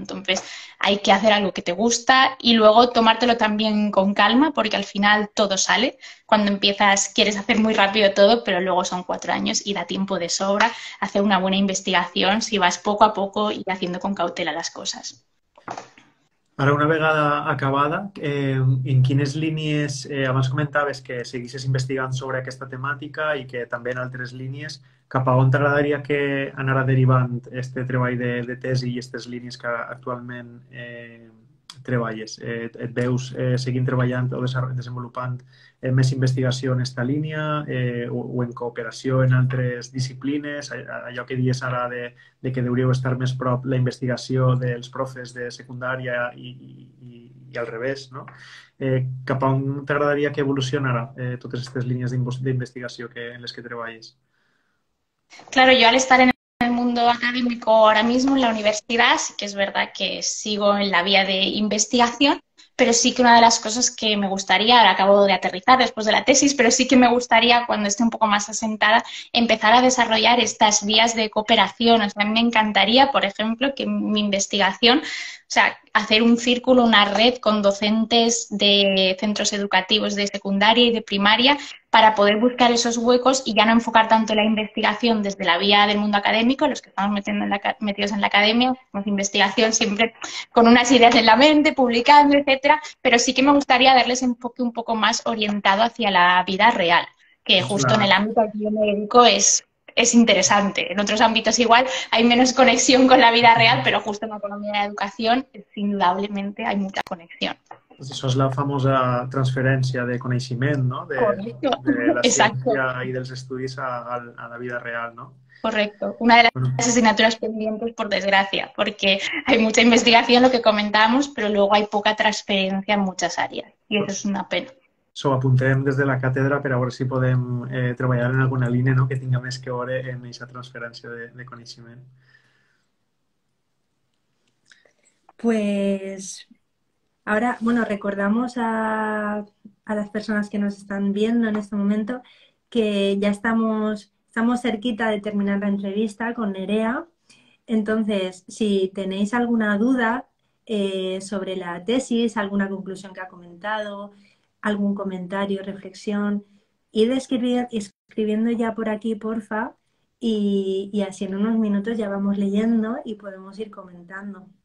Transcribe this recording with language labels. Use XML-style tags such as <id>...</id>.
<es>Entonces, hay que hacer algo que te gusta y luego tomártelo también con calma, porque al final todo sale. Cuando empiezas quieres hacer muy rápido todo, pero luego son 4 años y da tiempo de sobra hacer una buena investigación si vas poco a poco y haciendo con cautela las cosas.</es> <ca>Ara, una vegada acabada, en quines línies, abans comentaves que seguissis investigant sobre aquesta temàtica i que també en altres línies, cap a on t'agradaria que anara derivant este treball de tesi i aquestes línies que actualment treballes? Et veus seguint treballant o desenvolupant més investigació en aquesta línia o en cooperació en altres disciplines? Allò que dius ara de que hauríeu estar més prop la investigació dels profes de secundària i al revés, no? Cap a on t'agradaria que evolucionara totes aquestes línies d'investigació en les que treballes?</ca> <es>Claro, yo al estar en el mundo académico ahora mismo en la universidad, sí que es verdad que sigo en la vía de investigación, pero sí que una de las cosas que me gustaría, ahora acabo de aterrizar después de la tesis, pero sí que me gustaría, cuando esté un poco más asentada, empezar a desarrollar estas vías de cooperación. O sea, a mí me encantaría, por ejemplo, que mi investigación, o sea, hacer un círculo, una red con docentes de centros educativos de secundaria y de primaria para poder buscar esos huecos y ya no enfocar tanto la investigación desde la vía del mundo académico, los que estamos metidos en la academia, hacemos investigación siempre con unas ideas en la mente, publicando, etcétera, pero sí que me gustaría darles un enfoque un poco más orientado hacia la vida real, que justo en el ámbito al que yo me dedico es interesante. En otros ámbitos igual hay menos conexión con la vida real, pero justo en la economía de la educación, indudablemente hay mucha conexión.</es> <ca>Pues això és la famosa transferència de coneixement, no? De la ciència i dels estudis a la vida real, ¿no?</ca> <es>Correcto. Una de las asignaturas pendientes, por desgracia, porque hay mucha investigación, lo que comentábamos, pero luego hay poca transferencia en muchas áreas. Y eso es una pena.</es> <ca>Ho apuntem des de la càtedra per a veure si podem treballar en alguna línia, no?, que tinga més que veure en aquesta transferència de coneixement.</ca> <es>Pues ahora, bueno, recordamos a las personas que nos están viendo en este momento que ya estamos cerquita de terminar la entrevista con Nerea. Entonces, si tenéis alguna duda sobre la tesis, alguna conclusión que ha comentado, algún comentario, reflexión, id escribiendo ya por aquí, porfa, y así en unos minutos ya vamos leyendo y podemos ir comentando.</es>